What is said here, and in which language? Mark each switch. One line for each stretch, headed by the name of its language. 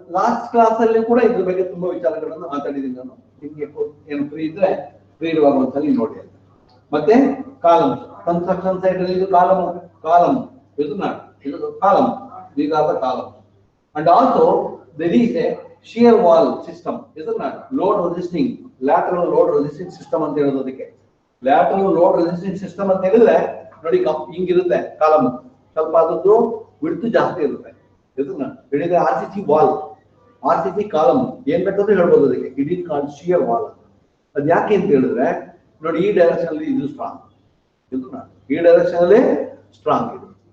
Kannada: Last class ಅಲ್ಲಿ ಕೂಡ ಇದ್ರ ಬಗ್ಗೆ ತುಂಬಾ ವಿಚಾರಗಳನ್ನು ಮಾತಾಡಿದ್ದೀನಿ ನಾನು. ನಿಮ್ಗೆ ಏನು ಫ್ರೀ ಇದ್ರೆ ಫ್ರೀ ಇರುವಾಗ ಒಂದ್ಸಲಿ ನೋಡಿ. ಮತ್ತೆ ಕಾಲಮ್, ಕನ್ಸ್ಟ್ರಕ್ಷನ್ ಸೈಟ್ ಅಲ್ಲಿ ಇದು ಕಾಲಮ್, ಇದು column,
English: these are the columns. And also there is a shear wall system, isn't it? Load resisting, lateral load resisting system
Kannada: ಅಂತ ಹೇಳೋದು. ಅದಕ್ಕೆ
English: lateral load resisting system
Kannada: ಅಂತ ಹೇಳಿದ್ರೆ ನೋಡಿ, ಹಿಂಗಿರುತ್ತೆ ಕಾಲಮ್, ಸ್ವಲ್ಪ ಅದದ್ದು ವಿಡ್ತ್ ಜಾಸ್ತಿ ಇರುತ್ತೆ. ಇದನ್ನ ಹೇಳಿದ್ರೆ RCC ವಾಲ್, RCC ಕಾಲಮ್ ಏನ್ ಬೇಕಾದ್ರೂ ಹೇಳ್ಬೋದು ಅದಕ್ಕೆ.
English: It is called shear wall.
Kannada: ಅದ್ ಯಾಕೆ ಅಂತ ಹೇಳಿದ್ರೆ ನೋಡಿ, ಈ ಡೈರೆಕ್ಷನ್ ಅಲ್ಲಿ ಇದು ಸ್ಟ್ರಾಂಗ್, ಈ ಡೈರೆಕ್ಷನ್ ಅಲ್ಲಿ ಸ್ಟ್ರಾಂಗ್ ಇದು.